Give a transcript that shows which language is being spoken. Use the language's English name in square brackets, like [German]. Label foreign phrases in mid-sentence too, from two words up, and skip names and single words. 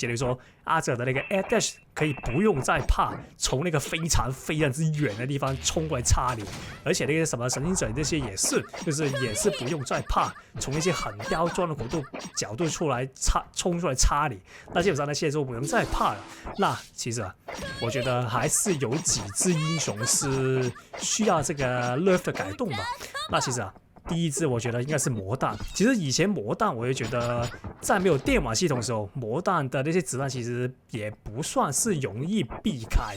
[Chinese] 比如說阿澤的那個 [English] air dash [Chinese] 可以不用再怕從那個非常之遠的地方衝過來插你，而且那個什麼神行者那些也是，就是也是不用再怕從那些很刁鑽的角度衝出來插你，那基本上那些就不用再怕了。那其實我覺得還是有幾隻英雄是需要這個 nerf 的改動吧。那其實第一支我覺得應該是魔彈。其實以前魔彈我也覺得在沒有電網系統的時候，魔彈的那些子彈其實也不算是容易避開。